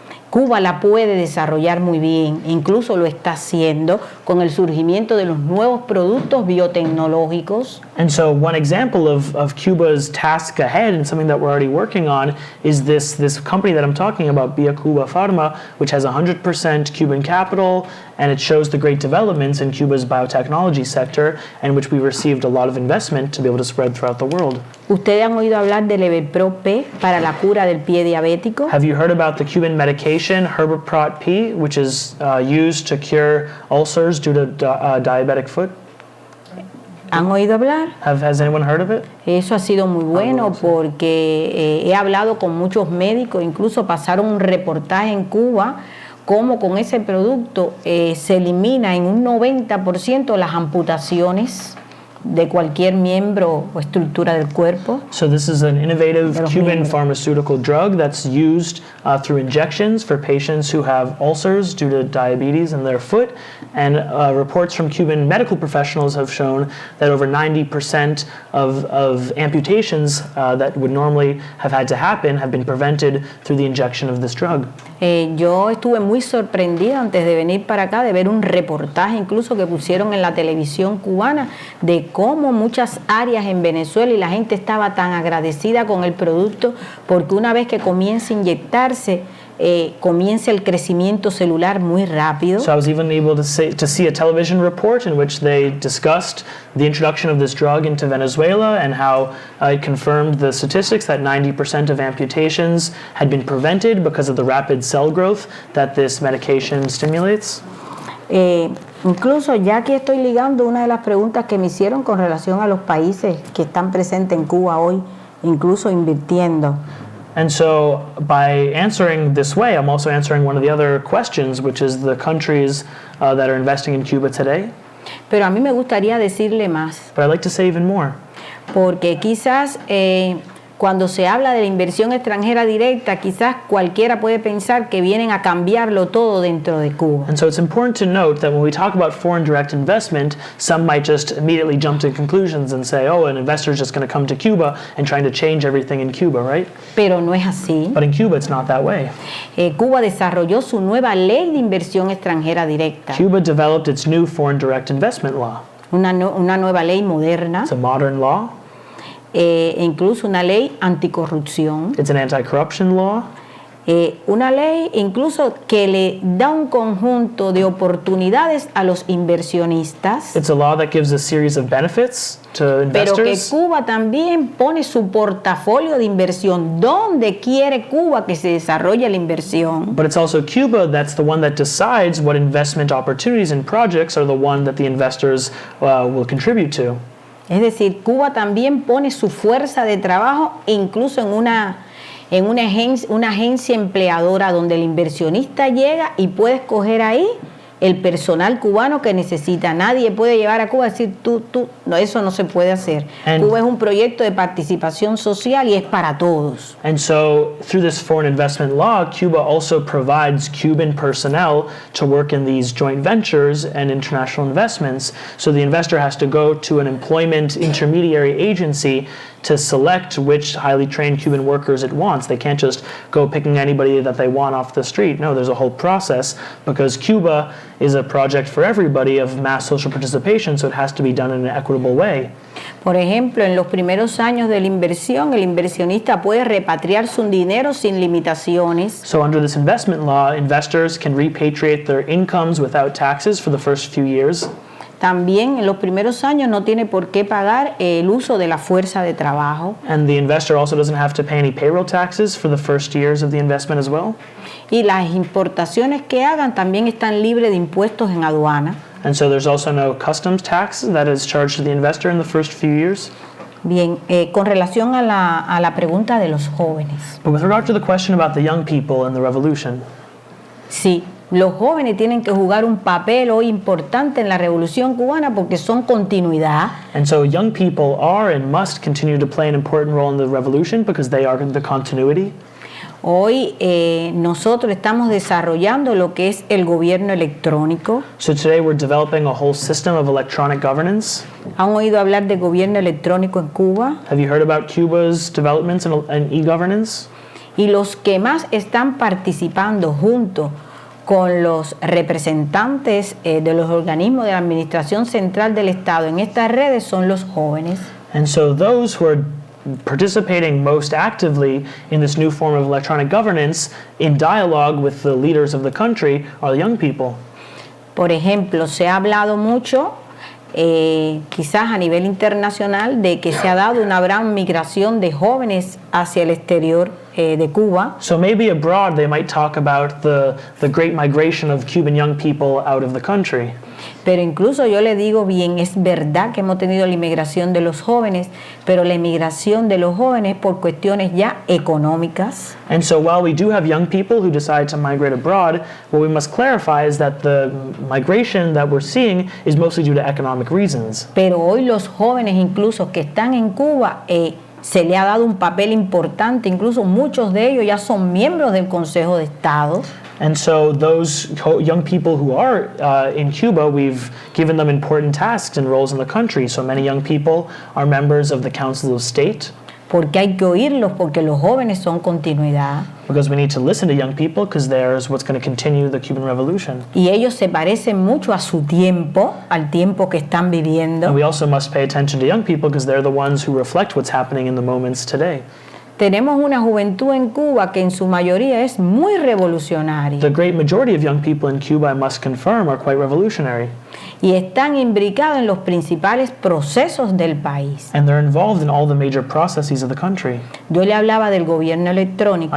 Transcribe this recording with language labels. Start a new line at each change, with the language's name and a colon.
Spanish: Cuba la puede desarrollar muy bien, incluso lo está haciendo con el surgimiento de los nuevos productos biotecnológicos.
English: And so one example of Cuba's task ahead and something that we're already working on is this company that I'm talking about, Via Cuba Pharma, which has 100% Cuban capital, and it shows the great developments in Cuba's biotechnology sector, and which we received a lot of investment to be able to spread throughout the world.
Spanish: ¿Ustedes han oído hablar del Everpro P para la cura del pie diabético?
English: Have you heard about the Cuban medication Herbiprot P, which is used to cure ulcers due to diabetic foot?
Spanish: ¿Han oído hablar?
English: Has anyone heard of it?
Spanish: Eso ha sido muy bueno porque he hablado con muchos médicos, incluso pasaron un reportaje en Cuba cómo con ese producto se elimina en un 90% las amputaciones de cualquier miembro o estructura del cuerpo.
English: So this is an innovative Cuban pharmaceutical drug that's used through injections for patients who have ulcers due to diabetes in their foot. And reports from Cuban medical professionals have shown that over 90% of amputations that would normally have had to happen have been prevented through the injection of this drug.
Spanish: Yo estuve muy sorprendida antes de venir para acá de ver un reportaje incluso que pusieron en la televisión cubana de cómo muchas áreas en Venezuela y la gente estaba tan agradecida con el producto porque una vez que comienza a inyectarse comienza el crecimiento celular muy rápido.
English: So I was even able to see a television report in which they discussed the introduction of this drug into Venezuela and how it confirmed the statistics that 90% of amputations had been prevented because of the rapid cell growth that this medication stimulates.
Spanish: Incluso ya aquí estoy ligando una de las preguntas que me hicieron con relación a los países que están presentes en Cuba hoy, incluso invirtiendo.
English: And so by answering this way, I'm also answering one of the other questions, which is the countries that are investing in Cuba today.
Spanish: Pero a mí me gustaría decirle más.
English: But I'd like to say even more.
Spanish: Porque quizás cuando se habla de la inversión extranjera directa, quizás cualquiera puede pensar que vienen a cambiarlo todo dentro de Cuba.
English: And so it's important to note that when we talk about foreign direct investment, some might just immediately jump to conclusions and say, oh, an investor is just going to come to Cuba and trying to change everything in Cuba, right?
Spanish: Pero no es así.
English: But in Cuba, it's not that way.
Spanish: Cuba desarrolló su nueva ley de inversión extranjera directa.
English: Cuba developed its new foreign direct investment law.
Spanish: Una nueva ley moderna.
English: It's a modern law.
Spanish: Incluso una ley anticorrupción.
English: It's an anti-corruption law.
Spanish: Una ley incluso que le da un conjunto de oportunidades a los inversionistas.
English: It's a law that gives a series of benefits to investors.
Spanish: Pero que Cuba también pone su portafolio de inversión. ¿Dónde quiere Cuba que se desarrolle la inversión?
English: But it's also Cuba that's the one that decides what investment opportunities and projects are the one that the investors will contribute to.
Spanish: Es decir, Cuba también pone su fuerza de trabajo incluso en una agencia empleadora donde el inversionista llega y puede escoger ahí el personal cubano que necesita. Nadie puede llevar a Cuba y decir, no, eso no se puede hacer. Cuba es un proyecto de participación social y es para todos.
English: And so, through this foreign investment law, Cuba also provides Cuban personnel to work in these joint ventures and international investments. So the investor has to go to an employment intermediary agency to select which highly trained Cuban workers it wants. They can't just go picking anybody that they want off the street. No, there's a whole process because Cuba is a project for everybody of mass social participation, so it has to be done in an equitable way.
Spanish: Por ejemplo, en los primeros años de la inversión, el inversionista puede repatriar su dinero sin limitaciones.
English: So under this investment law, investors can repatriate their incomes without taxes for the first few years.
Spanish: También en los primeros años no tiene por qué pagar el uso de la fuerza de trabajo.
English: And the investor also doesn't have to pay any payroll taxes for the first years of the investment as well.
Spanish: Y las importaciones que hagan también están libres de impuestos en aduana.
English: And so there's also no customs tax that is charged to the investor in the first few years.
Spanish: Bien, con relación a la pregunta de los jóvenes.
English: But with regard to the question about the young people in the revolution.
Spanish: Sí. Los jóvenes tienen que jugar un papel hoy importante en la revolución cubana porque son continuidad.
English: And so young people are and must continue to play an important role in the revolution because they are the continuity.
Spanish: Hoy nosotros estamos desarrollando lo que es el gobierno electrónico.
English: So today we're developing a whole system of electronic governance.
Spanish: ¿Han oído hablar de gobierno electrónico en Cuba?
English: Have you heard about Cuba's developments in e-governance?
Spanish: Y los que más están participando junto con los representantes de los organismos de la Administración Central del Estado en estas redes son los jóvenes.
English: And so those who are participating most actively in this new form of electronic governance in dialogue with the leaders of the country are the young people.
Spanish: Por ejemplo, se ha hablado mucho, quizás a nivel internacional, de que se ha dado una gran migración de jóvenes hacia el exterior de Cuba.
English: So maybe abroad they might talk about the great migration of Cuban young people out of the country.
Spanish: Pero incluso yo le digo bien, es verdad que hemos tenido la inmigración de los jóvenes, pero la inmigración de los jóvenes por cuestiones ya económicas.
English: And so while we do have young people who decide to migrate abroad, what we must clarify is that the migration that we're seeing is mostly due to economic reasons.
Spanish: Pero hoy los jóvenes incluso que están en Cuba se le ha dado un papel importante, incluso muchos de ellos ya son miembros del Consejo de Estado.
English: And so those young people who are in Cuba, we've given them important tasks and roles in the country. So many young people are members of the Council of State.
Spanish: Porque hay que oírlos, porque los jóvenes son continuidad.
English: Because we need to listen to young people, because there's what's going to continue the Cuban Revolution.
Spanish: Y ellos se parecen mucho a su tiempo, al tiempo que están viviendo.
English: And we also must pay attention to young people, because they're the ones who reflect what's happening in the moments today.
Spanish: tenemos una juventud en Cuba que en su mayoría es muy revolucionaria.
English: The great majority of young people in Cuba, I must confirm, are quite revolutionary.
Spanish: Y están imbricados en los principales procesos del país.
English: And they're involved in all the major processes of the country.
Spanish: Yo le hablaba del gobierno electrónico